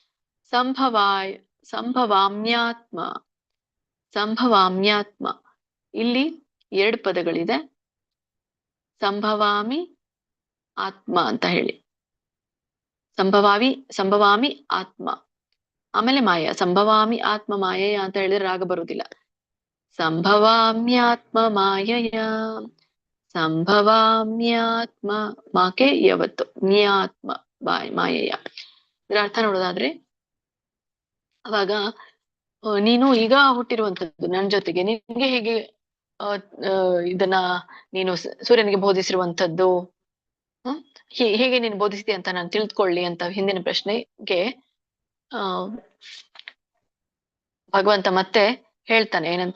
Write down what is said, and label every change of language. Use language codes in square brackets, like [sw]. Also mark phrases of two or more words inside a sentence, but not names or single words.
[kn] ಸಂಭವಾಮ್ಯಾತ್ಮ. ಸಂಭವಾಮ್ಯಾತ್ಮ ಇಲ್ಲಿ 2 ಪದಗಳಿದೆ. [sa] ಸಂಭವಾಮಿ ಆತ್ಮ [kn] ಅಂತ ಹೇಳಿ. [sa] ಸಂಭವಾಮಿ ಆತ್ಮ. [kn] ಆಮೇಲೆ ಮಾಯ. [sa] ಸಂಭವಾಮಿ ಆತ್ಮ ಮಾಯಯ [kn] ಅಂತ ಹೇಳಿದ್ರೆ ರಾಗ ಬರುವುದಿಲ್ಲ. [sa] ಸಂಭವಾಮ್ಯಾತ್ಮ ಮಾಯಯ. [kn] ಸಂಭವಾಮ್ಯಾತ್ಮ ಮಾಕೆ ಯಾವತ್ತು [sa] ಮ್ಯಾತ್ಮ ಮಾಯಯ. [kn] ಇದರ ಅರ್ಥ ನೋಡೋದಾದ್ರೆ, ಅವಾಗ ನೀನು ಈಗ ಹುಟ್ಟಿರುವಂತದ್ದು ನನ್ನ ಜೊತೆಗೆ, ನಿನ್ಗೆ ಹೇಗೆ ಇದನ್ನ ನೀನು ಸೂರ್ಯನಿಗೆ ಬೋಧಿಸಿರುವಂತದ್ದು, ಹೇಗೆ ನೀನು ಬೋಧಿಸ್ತೀಯ ಅಂತ ನಾನು ತಿಳಿದುಕೊಳ್ಳಿ ಅಂತ ಹಿಂದಿನ ಪ್ರಶ್ನೆಗೆ ಭಗವಂತ ಮತ್ತೆ ಹೇಳ್ತಾನೆ ಏನಂತ.